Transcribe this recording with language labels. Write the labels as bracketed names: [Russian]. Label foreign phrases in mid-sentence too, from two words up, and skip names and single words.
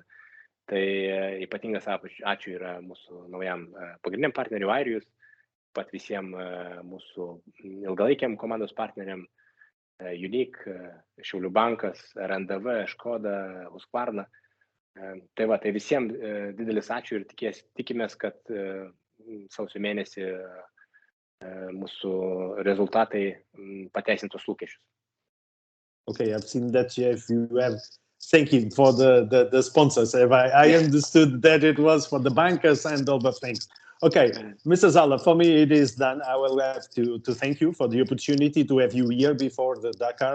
[Lithuanian] Tai ypatingas ačiū yra mūsų naujam pagrindiniam partneriui Airijus, pat visiems mūsų ilgalaikiam komandos partneriam, Unique, Šiaulių bankas, RNDV, Škoda, Husqvarna. Tai visiems didelis ačiū ir tikimės, kad sausio mėnesį mūsų rezultatai pateisintos lūkesčius. [English] Okay, I've seen that you have. Thank you for the sponsors. I understood that it was for the bankers and all the things. Okay, Mr. Zala, for me it is done. I will have to thank you for the opportunity to have you here before the Dakar.